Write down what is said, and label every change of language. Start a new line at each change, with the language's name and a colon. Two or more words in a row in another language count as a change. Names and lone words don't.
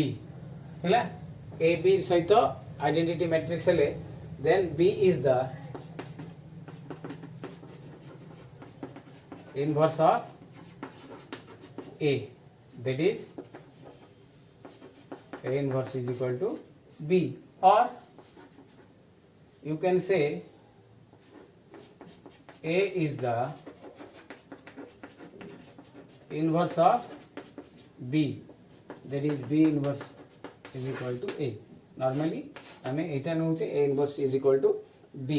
Odia: ହେଲା A B ସହିତ
English: identity matrix हेले, then B is the inverse of A, that is A inverse is equal to B, or you can say A is the inverse of B, that is B inverse is equal to A. Normally
Odia: ଆମେ ଏଟା ନେଉଛେ
English: A inverse is equal to B.